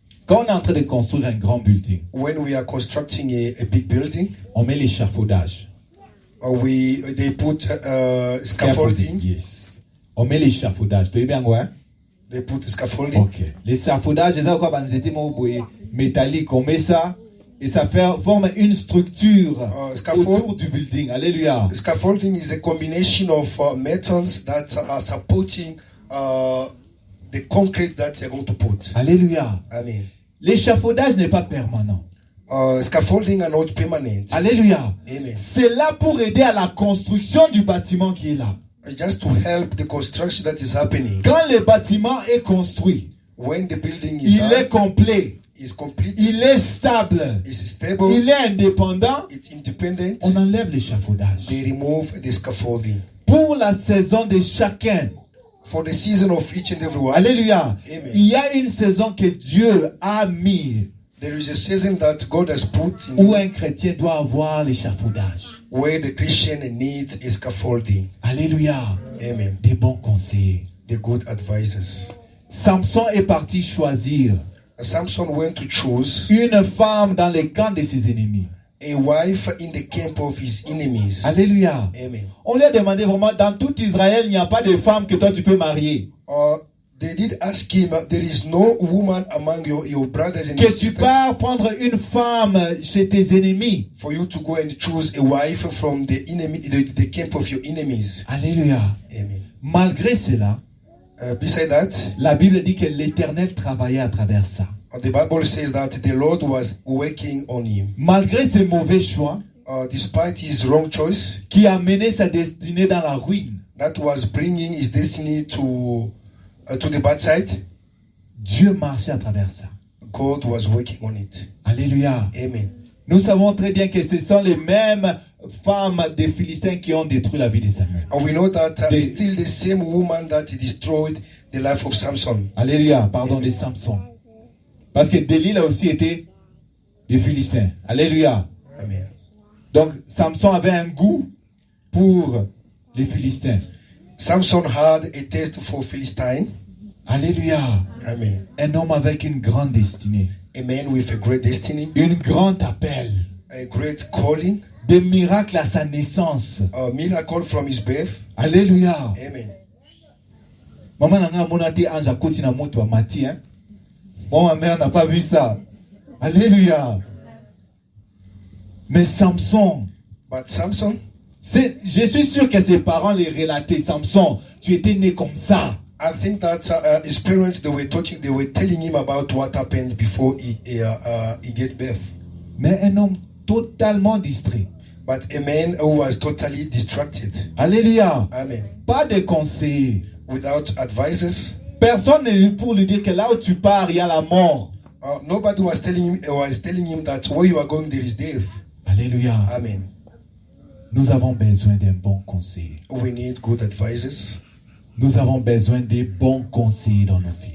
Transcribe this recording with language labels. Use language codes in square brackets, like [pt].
[fr] quand on est en train de construire un grand building, [en] when we are constructing a big building, [fr] on met l'échafaudage. [en] they put scaffolding. [fr] Yes. On met l'échafaudage. Tu veux bien quoi? [en] They put scaffolding. Ok. [fr] L'échafaudage, c'est quoi? Métallique. On met ça et ça forme une structure autour du building. Alléluia. [en] Scaffolding is a combination of metals that are supporting the concrete that they're going to put. [fr] Alléluia. Amen. L'échafaudage n'est pas permanent. [en] Scaffolding are not permanent. [fr] Alléluia. Amen. C'est là pour aider à la construction du bâtiment qui est là. [en] Just to help the construction that is happening. [fr] Quand le bâtiment est construit, [en] When the building is [fr] il [en] done, [fr] est complet, [en] is complete, [fr] il est stable, [en] is stable, [fr] il est indépendant, [en] it's independent, [fr] on enlève l'échafaudage. [en] they remove the scaffolding. [fr] Pour la saison de chacun, [en] For the season of each and every one, [fr] alléluia, Amen. il y a une saison que Dieu a mis [en] there is a season that God has put [fr] où [en] in [fr] un chrétien doit avoir l'échafaudage. [en] where the Christian needs a scaffolding. [fr] Alléluia, Amen. des bons conseillers. [en] The good advisors. [fr] Samson est parti choisir [en] Samson went to choose [fr] une femme dans les camps de ses ennemis. [en] a wife in the camp of his enemies. [fr] Alléluia. Amen. On lui a demandé vraiment, dans tout Israël, il n'y a pas de femme que toi tu peux marier. [en] They did ask him, there is no woman among your brothers and [fr] Que tu [en] sisters [fr] pars prendre une femme chez tes ennemis. [en] for you to go and choose a wife from the enemy, the camp of your enemies. [fr] Alléluia. Amen. Malgré cela, [en] Beside that, [fr] la Bible dit que l'Éternel travaillait à travers ça. [en] the Bible says that the Lord was working on him. [fr] Malgré ses mauvais choix, [en] Despite his wrong choice, [fr] qui a mené sa destinée dans la ruine, [en] that was bringing his destiny to the bad side, [fr] Dieu marchait à travers ça. [en] God was working on it. [fr] Alléluia. Amen. Nous savons très bien que ce sont les mêmes femmes des Philistins qui ont détruit la vie de Samuel. [en] And we know that They- it's still the same woman that destroyed the life of Samson. [fr] Alléluia, pardon, de Samson. Parce que Delilah aussi était des Philistins. Alléluia. Amen. Donc Samson avait un goût pour les Philistins. [en] Samson had a taste for Philistine. [fr] Alléluia. Amen. Un homme avec une grande destinée, [en] A man with a great destiny, [fr] une grande appel, [en] a great calling, [fr] des miracles à sa naissance. [en] a miracle from his birth. [fr] Alléluia. Amen. Maman n'a pas dit ange à côté na moto à Mati, hein. Moi, ma mère n'a pas vu ça. Alléluia. Mais Samson, [en] But Samson, [fr] je suis sûr que ses parents les relataient. Samson, tu étais né comme ça. [en] I think that his parents, they were telling him about what happened before he gave birth. [fr] Mais un homme totalement distrait. [en] But a man who was totally distracted. [fr] Alléluia. Amen. Pas de conseiller. [en] Without advisors. [fr] Personne n'est pour lui dire que là où tu pars, il y a la mort. [en] Nobody was telling him that where you are going there is death. [fr] Alléluia. Amen. Nous avons besoin d'un bon conseiller. [en] We need good advisors. [fr] Nous avons besoin des bons conseillers dans nos vies.